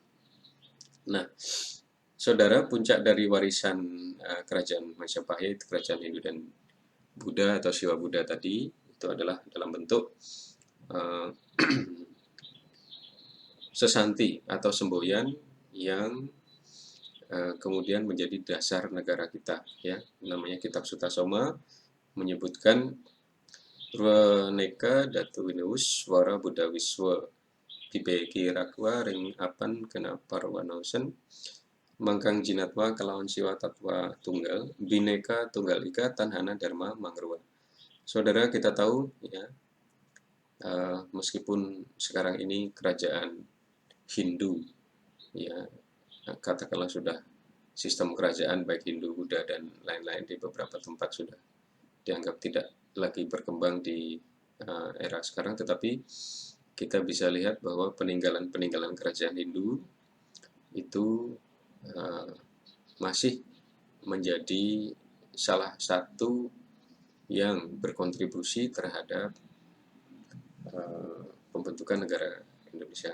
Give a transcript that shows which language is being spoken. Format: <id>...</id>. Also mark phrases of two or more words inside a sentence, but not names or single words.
<id>Nah, saudara, puncak dari warisan kerajaan Majapahit, kerajaan Hindu dan Buddha atau Siwa Buddha tadi, itu adalah dalam bentuk sesanti atau semboyan yang kemudian menjadi dasar negara kita, ya, namanya Kitab Sutasoma menyebutkan</id> <kaw>Rwaneka Datu Winus Wara Buddha Wiswa Bibeki Rakwa Ring Apan Kena Parwanosen Mangkang Jinatwa Kelawan Siwa Tatwa Tunggal Bineka Tunggal Ika Tanhana Dharma Mangrua.</kaw> <id>Saudara, kita tahu ya, meskipun sekarang ini kerajaan Hindu ya, katakanlah sudah sistem kerajaan baik Hindu, Buddha dan lain-lain di beberapa tempat sudah dianggap tidak lagi berkembang di era sekarang, tetapi kita bisa lihat bahwa peninggalan-peninggalan kerajaan Hindu itu masih menjadi salah satu yang berkontribusi terhadap pembentukan negara Indonesia.</id>